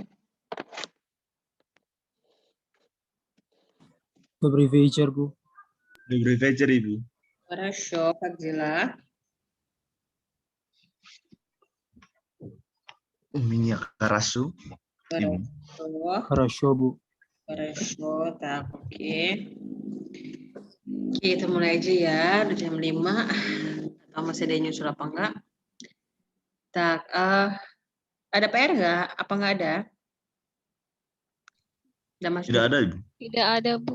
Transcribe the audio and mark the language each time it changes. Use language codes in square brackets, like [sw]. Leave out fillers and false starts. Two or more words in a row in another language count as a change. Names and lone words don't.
[ru] Добрый вечер, Bu. Добрый вечер, Ibu. Хорошо, как дела? У меня хорошо, Ibu. Хорошо, Хорошо, Bu. хорошо, [id] tak, oke. Oke, kita mulai aja ya, udah jam 5. Atau masih ada yang nyusul apa enggak? Tak, ada PR nggak? Apa nggak ada? Udah masuk? Tidak ada, Ibu. Tidak ada, Bu.